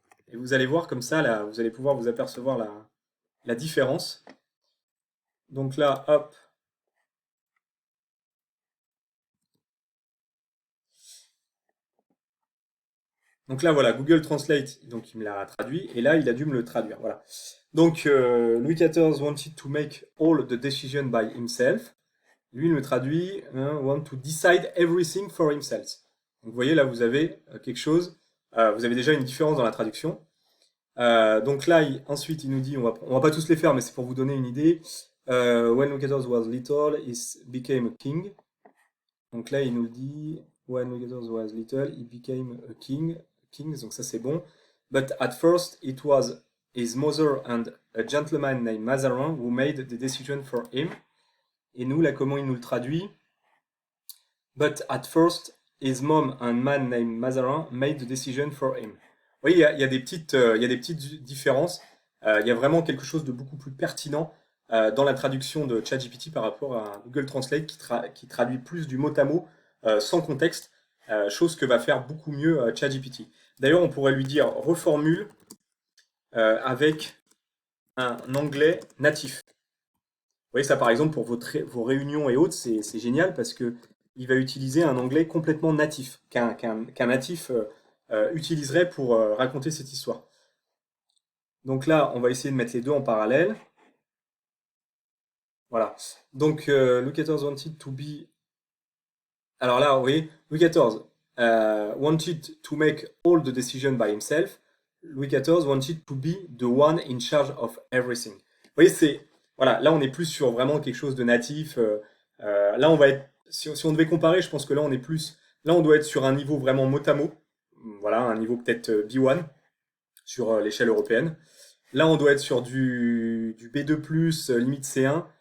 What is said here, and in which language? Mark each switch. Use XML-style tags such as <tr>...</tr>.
<fr>Et vous allez voir comme ça, là, vous allez pouvoir vous apercevoir la différence. Donc là, hop, Donc là, voilà, Google Translate, donc il me l'a traduit, et là, il a dû me le traduire. Voilà.</fr> <en>Donc, Louis XIV wanted to make all the decision by himself.</en> <fr>Lui, il me traduit, hein,</fr> <en>want to decide everything for himself.</en> <fr>Donc, vous voyez, là, vous avez quelque chose, vous avez déjà une différence dans la traduction. Donc là, ensuite, il nous dit, on va pas tous les faire, mais c'est pour vous donner une idée.</fr> <en>When Louis XIV was little, he became a king.</en> <fr>Donc là, il nous dit,</fr> <en>when Louis XIV was little, he became a king. King,</en> <fr>donc ça c'est bon.</fr> <en>But at first, it was his mother and a gentleman named Mazarin who made the decision for him.</en> <fr>Et nous, là, comment il nous le traduit?</fr> <en>But at first, his mom and man named Mazarin made the decision for him.</en> <fr>Oui, il y a il y a des petites différences. Il y a vraiment quelque chose de beaucoup plus pertinent dans la traduction de ChatGPT par rapport à Google Translate qui traduit plus du mot à mot sans contexte, chose que va faire beaucoup mieux ChatGPT. D'ailleurs, on pourrait lui dire reformule avec un anglais natif. Vous voyez, ça par exemple pour vos réunions et autres, c'est génial parce que il va utiliser un anglais complètement natif, qu'un natif utiliserait pour raconter cette histoire. Donc là, on va essayer de mettre les deux en parallèle. Voilà.</fr> <en>Donc, Louis XIV wanted to be.</en> <fr>Alors là, vous voyez,</fr> <en>Louis XIV wanted to make all the decisions by himself. Louis XIV wanted to be the one in charge of everything.</en> <fr>Vous voyez, c'est. Voilà, là, on est plus sur vraiment quelque chose de natif. Là, on va être. Si on devait comparer, je pense que là, on est plus. Là, on doit être sur un niveau vraiment mot à mot. Voilà, un niveau peut-être B1 sur l'échelle européenne. Là, on doit être sur du B2+, limite C1.</fr>